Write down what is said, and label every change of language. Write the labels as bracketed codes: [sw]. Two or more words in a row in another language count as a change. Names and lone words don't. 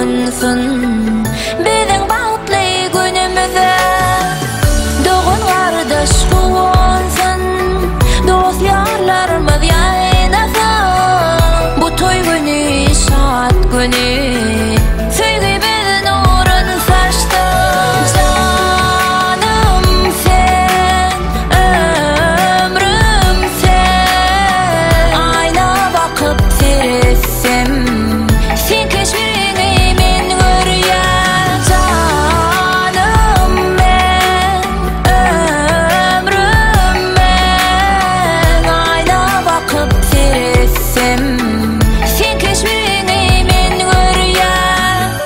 [tk] bolsun biziň bagtly günümüze. Doğun gardaş bolsun dost ýarlarymyz ýaynasın. Bu toy güni şat güni sevgi biziň nurun saçdy. [tr] Canım sen, ömrüm sen, ayna bakıp [tk] seretsem sen keşfini men görýän. [tr] Canım men, ömrüm men, ayna bakıp [tk] seretsem sen keşfini men görýän.